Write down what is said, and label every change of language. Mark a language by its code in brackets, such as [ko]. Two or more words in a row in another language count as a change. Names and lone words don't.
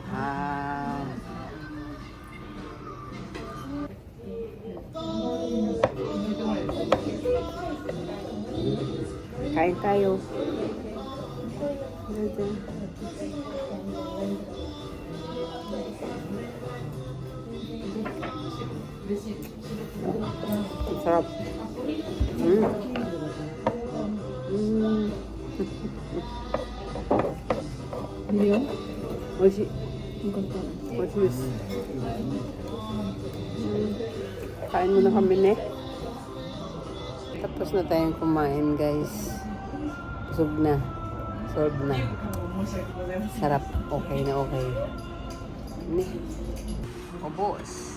[tl] Kain tayo. Sarap. [ja] Oishi. Oishi desu. [tl] Kain muna kami Tapos na tayong kumain guys. Busog na. Solve na. Sarap. Okay na okay. Obos.